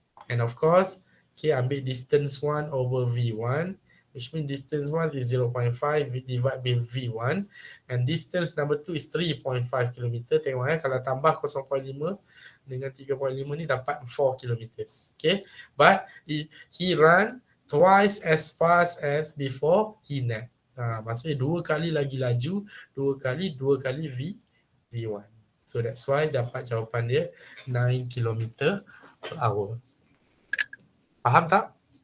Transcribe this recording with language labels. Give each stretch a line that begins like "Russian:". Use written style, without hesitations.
English: And of course, okay, ambil distance 1 over V1, which means distance 1 is 0.5 divided by V1, and distance number 2 is 3.5 km.
Malay: Tengok kalau tambah 0.5 dengan 3.5 ni dapat 4 km.
English: Okay, but he run twice as fast as before he nap.
Malay: Maksudnya dua kali lagi laju, dua kali V1.
English: So that's why
Malay: dapat jawapan dia
English: 9 km per hour.
Malay: Faham tak?